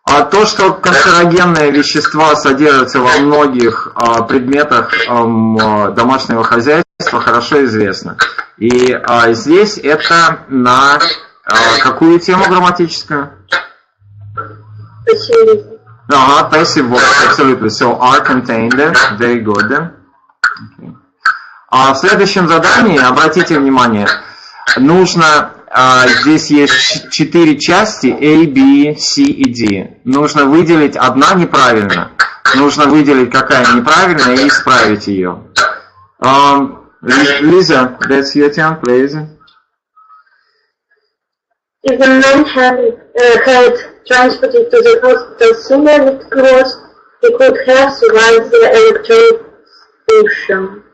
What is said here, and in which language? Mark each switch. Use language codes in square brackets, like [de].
[ru] То, что канцерогенные вещества содержатся во многих предметах домашнего хозяйства, хорошо известно. И здесь это на какую тему грамматическую? [en] Passive voice, absolutely. So are contained, very good. Okay. [ru] В следующем задании, обратите внимание, нужно, здесь есть 4 части, A, B, C и D. Нужно выделить одна неправильно. Нужно выделить, какая неправильная, и исправить ее. [en] Lisa, that's your turn, please. If the man had transported to the hospital sooner with clothes, he could have survived the electrocution.